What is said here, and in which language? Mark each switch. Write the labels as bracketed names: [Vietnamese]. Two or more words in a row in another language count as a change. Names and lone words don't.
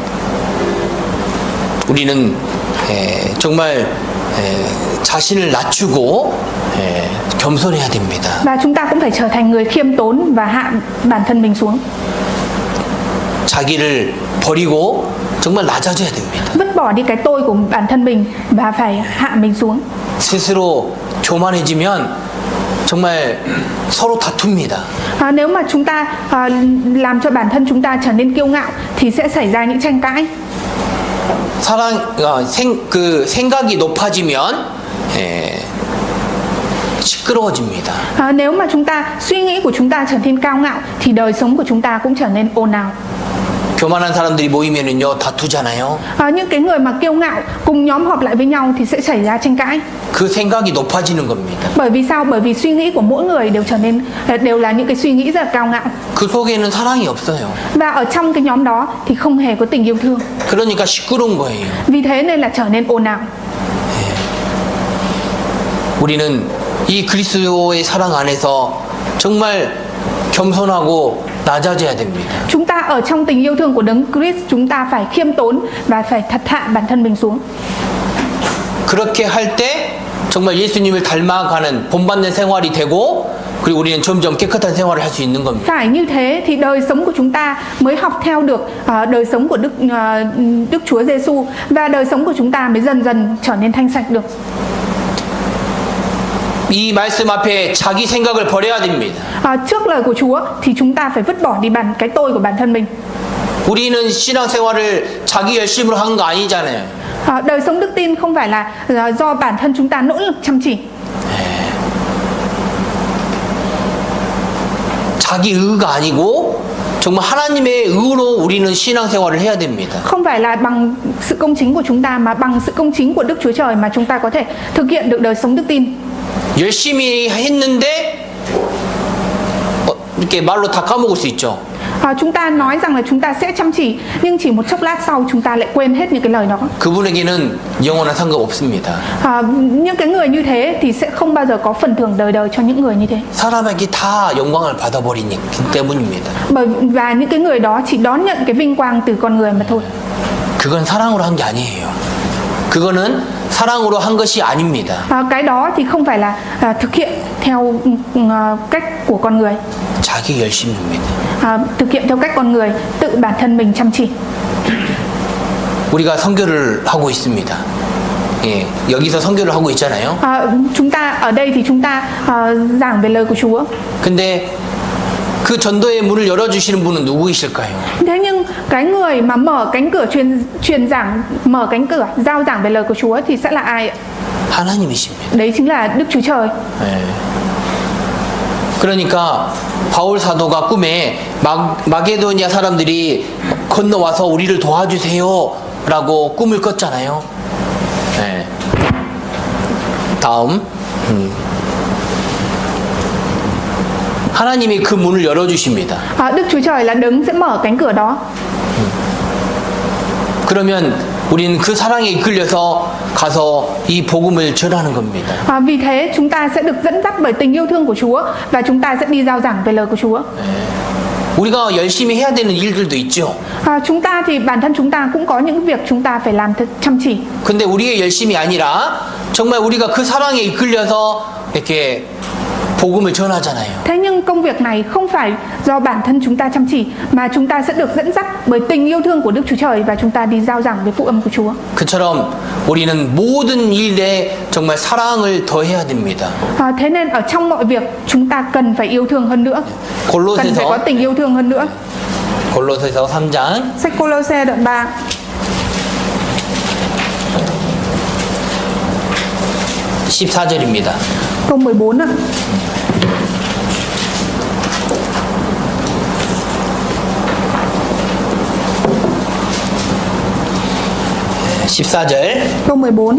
[Korean] 우리는 정말 자신을 낮추고 겸손해야 됩니다. [Vietnamese] Và chúng ta cũng phải trở thành người khiêm tốn và hạ bản thân mình xuống. [Korean] 자기를 버리고 정말 낮아져야 됩니다. [Vietnamese] Vứt bỏ đi cái tôi của bản thân mình và phải hạ mình xuống. [Korean] 스스로 교만해지면 정말 서로 다툽니다. [Vietnamese] Nếu mà chúng ta làm cho bản thân chúng ta trở nên kiêu ngạo thì sẽ xảy ra những tranh cãi. [Korean] 생각이 높아지면 시끄러워집니다. [Vietnamese] Nếu mà suy nghĩ của chúng ta trở nên cao ngạo thì đời sống của chúng ta cũng trở nên ồn ào. [Korean] 교만한 사람들이 모이면은요 다투잖아요. [Vietnamese] Những cái người mà kiêu ngạo cùng nhóm họp lại với nhau thì sẽ xảy ra tranh cãi. [Korean] 그 생각이 높아지는 겁니다. [Vietnamese] Bởi vì sao? Bởi vì suy nghĩ của mỗi người đều là những cái suy nghĩ rất là cao ngạo. [Korean] 그 속에는 사랑이 없어요. [Vietnamese] Và ở trong cái nhóm đó thì không hề có tình yêu thương. [Korean] 그러니까 시끄러운 거예요. [Vietnamese] Vì thế nên là trở nên ồn ào. [Korean] 우리는 이 그리스도의 사랑 안에서 정말 겸손하고 낮아져야 됩니다. [Vietnamese] Chúng ta ở trong tình yêu thương của Đấng Christ, chúng ta phải khiêm tốn và phải thật hạ bản thân mình xuống. [Korean] 그렇게 할 때 정말 예수님을 닮아가는 본받는 생활이 되고 그리고 우리는 점점 깨끗한 생활을 할 수 있는 겁니다. [Vietnamese] Phải như thế thì đời sống của chúng ta mới học theo được đời sống của Đức Chúa Giêsu và đời sống của chúng ta mới dần dần trở nên thanh sạch được. [Korean] 이 말씀 앞에 자기 생각을 버려야 됩니다. [Vietnamese] Trước lời của Chúa thì chúng ta phải vứt bỏ đi cái tôi của bản thân mình. [Korean] 우리는 신앙생활을 자기 열심으로 하는 거 아니잖아요. [Vietnamese] Đời sống đức tin không phải là do bản thân chúng ta nỗ lực chăm chỉ. [Korean] 자기 의가 아니고 정말 하나님의 의로 우리는 신앙생활을 해야 됩니다. [Vietnamese] Không phải là bằng sự công chính của chúng ta mà bằng sự công chính của Đức Chúa Trời mà chúng ta có thể thực hiện được đời sống đức tin. [Korean] 열심히 했는데 이렇게 말로 다 까먹을 수 있죠. [Vietnamese] Chúng ta nói rằng là chúng ta sẽ chăm chỉ nhưng chỉ một chốc lát sau chúng ta lại quên hết những cái lời đó. [Korean] 그분에게는 영원한 상급 없습니다. [Vietnamese] Những cái người như thế thì sẽ không bao giờ có phần thưởng đời đời cho những người như thế. [Korean] 사람에게 다 영광을 받아버리기 때문입니다. [Vietnamese] Và những cái người đó chỉ đón nhận cái vinh quang từ con người mà thôi. [Korean] 그건 사랑으로 한 게 아니에요. 그거는 사랑으로 한 것이 아닙니다. [Vietnamese] Cái đó thì không phải là thực hiện theo cách của con người. [Korean] 자기 열심입니다. [Vietnamese] Thực hiện theo cách con người, tự bản thân mình chăm chỉ. [Korean] 우리가 선교를 하고 있습니다. 예, 여기서 선교를 하고 있잖아요. [Vietnamese] Chúng ta ở đây thì chúng ta giảng về lời của Chúa. [Korean] 근데 그 전도의 문을 열어주시는 분은 누구이실까요? [Vietnamese] Thế nhưng cái người mà mở cánh cửa truyền giảng, mở cánh cửa giao giảng về lời của Chúa thì sẽ là ai ạ? [Korean] 하나님이십니다. [Vietnamese] Đấy chính là Đức Chúa Trời. [Korean] 네. 그러니까 바울 사도가 꿈에 마게도니아 사람들이 건너와서 우리를 도와주세요라고 꿈을 꿨잖아요. 네. 다음. 하나님이 그 문을 열어주십니다. [Vietnamese] Đức Chúa Trời là đấng sẽ mở cánh cửa đó. [Korean] 그러면 우리는 그 사랑에 이끌려서 가서 이 복음을 전하는 겁니다. [Vietnamese] Vì thế chúng ta sẽ được dẫn dắt bởi tình yêu thương của Chúa và chúng ta sẽ đi rao giảng về lời của Chúa. [Korean] 우리가 열심히 해야 되는 일들도 있죠. [Vietnamese] Chúng ta thì bản thân chúng ta cũng có những việc chúng ta phải làm thật chăm chỉ. [Korean] 근데 우리의 열심이 아니라 정말 우리가 그 사랑에 이끌려서 이렇게 복음을 전하잖아요. [Vietnamese] Thế nhưng công việc này không phải do bản thân chúng ta chăm chỉ mà chúng ta sẽ được dẫn dắt bởi tình yêu thương của Đức Chúa Trời và chúng ta đi rao giảng về phúc âm của Chúa. [Korean] 그처럼 우리는 모든 일에 정말 사랑을 더해야 됩니다. [Vietnamese] Thế nên ở trong mọi việc chúng ta cần phải yêu thương hơn nữa. Cần phải có tình yêu thương hơn nữa. [Korean] 골로새서 3장 [Vietnamese] Sách Cô-lô-se đoạn 3 [Korean] 14절입니다. [Vietnamese] câu 14 ạ. câu 14.